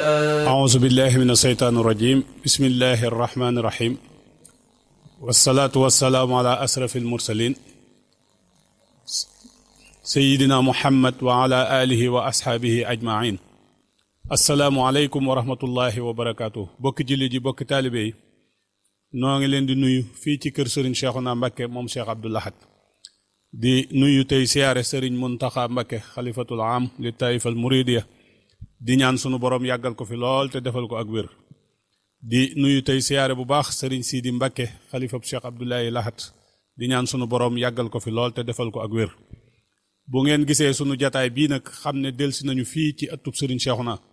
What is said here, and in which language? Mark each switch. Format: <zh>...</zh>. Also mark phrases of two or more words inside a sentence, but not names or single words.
<ar>أعوذ بالله من الشيطان الرجيم بسم الله الرحمن الرحيم والصلاة والسلام على أشرف المرسلين سيدنا محمد وعلى آله وأصحابه أجمعين السلام عليكم ورحمة الله وبركاته</ar> <wo>بوك جيلي جي بوك طالبي نوغي لين دي نويو في تي كير سيرين شيخنا مباكي موم شيخ عبد الله di nuyu tey siyaare sëriñ Muntaxa Mbakke</wo> <ar>الخليفة العام للطائفة المريدية</ar> <wo>di ñaan sunu borom yàggal ko fi lool te defal ko ak wér di nuyu tey siyaare bu baax sëriñ Sidi Mbakke xalifab Cheikh Abdoulaye Lahat di ñaan sunu borom yàggal ko fi lool te defal ko ak wér bu ngeen gisee sunu jataay bii nag xam ne delsi nañu fii ci ëttub sëriñ Cheikhouna</wo>